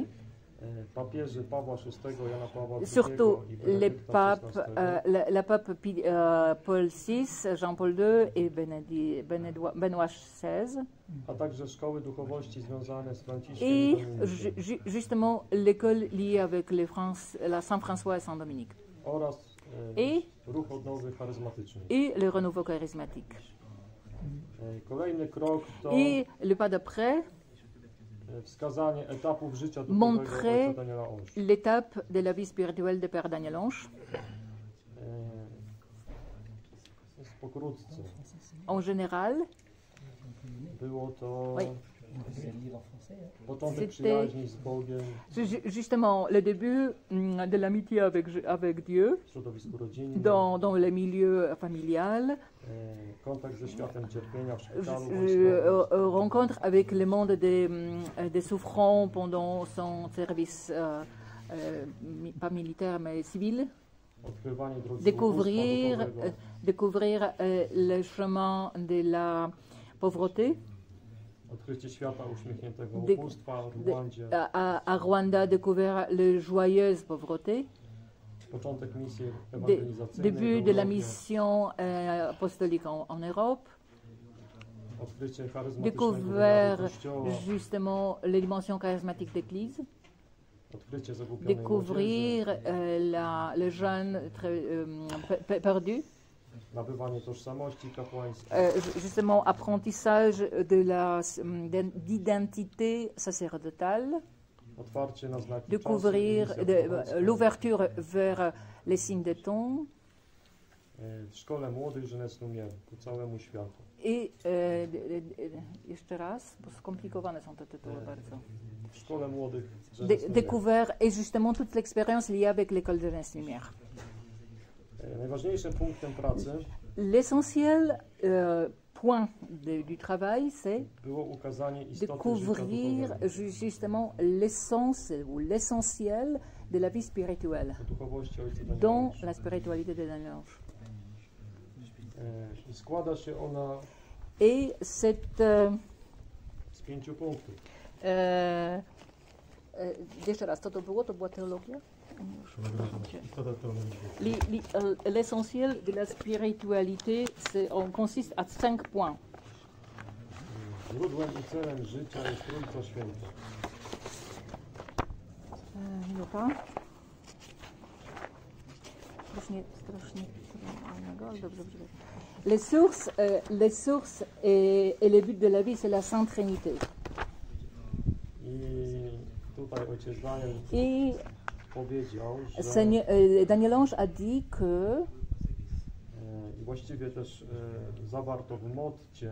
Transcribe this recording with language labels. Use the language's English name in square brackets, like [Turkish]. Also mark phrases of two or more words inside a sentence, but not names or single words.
[Polish] papieży Pawła VI, Jana Pawła II [French] Surtout [Polish] i [French] les [Polish] Benedykta [French] papes, [Polish] XVI, [French] la pape Paul VI, Jean-Paul II et Benoît XVI. [Polish] a także szkoły duchowości związane z Franciszkiem [French] Et [Polish] i Dominikiem [French] justement l'école liée avec la Saint-François et Saint-Dominique. [Polish] oraz [French] Et, [Polish] ruch odnowy charyzmatyczny. [French] et le renouveau charismatique. [Polish] Kolejny krok to [French] Et le pas d'après, [Polish] wskazanie etapów życia duchowego [French] montrer [Polish] ojca Daniela Onsz. [French] l'étape de la vie spirituelle de Père Daniel Onge. [Polish] Pokrótce. [French] En général, [Polish] Było to [French] Oui. [Polish] początek [French] C'était- [Polish] przyjaźni z Bogiem [French] justement le début de l'amitié avec Dieu [Polish] w środowisku rodzinnym, [French] dans le milieu familial, [Polish] kontakt ze światem cierpienia w szpitalu [French] rencontre avec le monde des souffrants pendant son service, pas militaire mais civil, [Polish] odkrywanie drogi [French] découvrir, [Polish] ubóstwa duchowego, [French] découvrir le chemin de la pauvreté. [Polish] odkrycie świata uśmiechniętego [French] de- [Polish] ubóstwa w Rwandzie, [French] À Rwanda, découvrir la joyeuse pauvreté. [Polish] początek misji [French] Dé- [Polish] ewangelizacyjnej [French] début [Polish] w [French] de la [Polish] Europie, [French] mission apostolique en Europe, [Polish] odkrycie charyzmatycznego [French] découvert [Polish] wymiaru Kościoła, [French] justement les dimensions charismatiques d'Église, [Polish] odkrycie zagubionej [French] découvrir [Polish] młodzieży, [French] le jeune perdu, [Polish] nabywanie tożsamości kapłańskiej, [French] justement apprentissage d'identité sacerdotale, [Polish] otwarcie na znaki [French] découvrir [Polish] czasu, misja prorocka. [French] l'ouverture vers les signes de temps. [Polish] W szkole młodych Jeunesse Lumière ku całemu światu. I jeszcze raz, bo skomplikowane są te tytuły bardzo. W szkole młodych Jeunesse Lumière. [French] Découvert et justement toute l'expérience liée avec l'école de Jeunesse Lumière. [Polish] Najważniejszym punktem pracy [French] L'essentiel point du travail, c'est [Polish] było ukazanie istoty życia [French] découvrir [Polish] duchowego, [French] justement l'essence ou l'essentiel de la vie spirituelle [Polish] duchowości Ojca Daniela [French] dans [Polish] Onsz. [French] la spiritualité de Daniel Onge. [Polish] I składa się ona [French] Et cette... [Polish] z 5 punktów. jeszcze raz, co to było? To była teologia? Co to teologia? [French] L'essentiel de la spiritualité, consiste à 5 points. [Polish] Źródłem i celem życia jest Trójca Święta. Minuta. Strasznie trudnego, ale dobrze. [French] Les sources et le but de la vie, c'est la Sainte Trinité. [Polish] I tutaj ojciec Daniel [French] Et [Polish] powiedział, że [French] Daniel Onge a dit que, [Polish] i właściwie też zawarto w motcie,